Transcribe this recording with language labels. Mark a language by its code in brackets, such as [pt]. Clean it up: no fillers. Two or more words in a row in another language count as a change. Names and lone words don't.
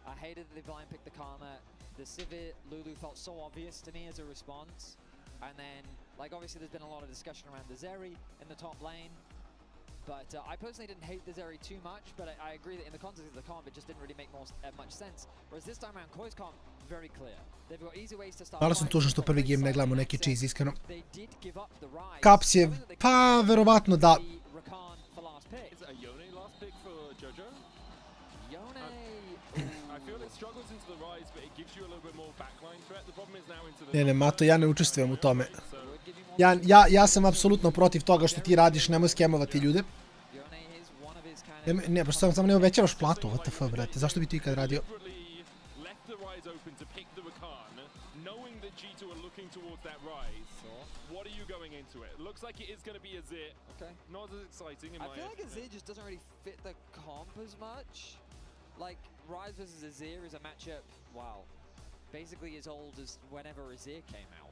[en] I hated that they blind picked the Karma. The Sivir Lulu felt so obvious to me as a response. And then, like, obviously there's been a lot of discussion around the Zeri in the top lane. But I personally didn't hate the Zeri too much, but I agree that in the context of the comp, it just didn't really make much sense. Whereas this time around, Koi's comp, very clear. They've got easy ways to start. [sr] Malo sam tužan što prvi game ne gledamo neki cheese, iskreno. Caps je, pa, verovatno da. [en] Is it a Yone last pick for Jojo? Yone. I feel it struggles into the Rise, but it gives you a little bit more backline threat. The problem is now into the... [sr] Ne, Mato, ja ne učestvujem u tome. Ja sam apsolutno protiv toga što ti radiš, nemoj skemovati ljude. Ne, pošto samo ne uvećavaš platu, WTF, brate, zašto bi ti ikad radio? [en] What are you going into it? Looks like it is going to be Azir. Okay. Not as exciting in my opinion. I feel like Azir just doesn't really fit the comp as much. Like, Rise versus Azir is a matchup, wow, basically as old as whenever Azir came out.